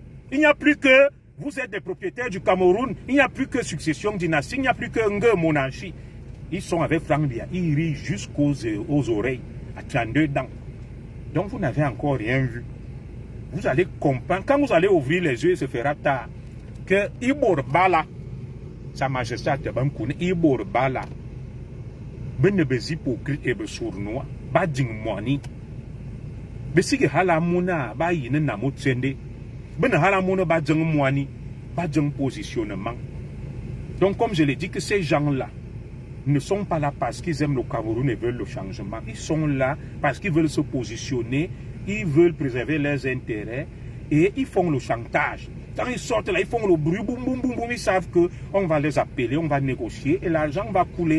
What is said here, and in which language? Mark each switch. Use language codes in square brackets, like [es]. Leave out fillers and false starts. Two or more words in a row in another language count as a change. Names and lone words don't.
[fr] Il n'y a plus que vous êtes des propriétaires du Cameroun. Il n'y a plus que succession dynastique. Il n'y a plus que monarchie. Ils sont avec Franck Biya. Ils rient jusqu'aux oreilles, à 32 dents. Donc vous n'avez encore rien vu. Vous allez comprendre, quand vous allez ouvrir les yeux, il se fera tard, que Ibor Bala, Sa Majesté Atabankoune, Ibor Bala, Benebezi hypocrite et sournois, Badjing Moani, Besige Halamuna, Bayine Namo Tsende, Ben Halamuna Badjing Moani, Badjing positionnement. Donc comme je l'ai dit, que ces gens-là ne sont pas là parce qu'ils aiment le Cameroun et veulent le changement. Ils sont là parce qu'ils veulent se positionner, ils veulent préserver leurs intérêts et ils font le chantage. Quand ils sortent là, ils font le bruit, boum, boum, boum, boum, ils savent qu'on va les appeler, on va négocier et l'argent va couler.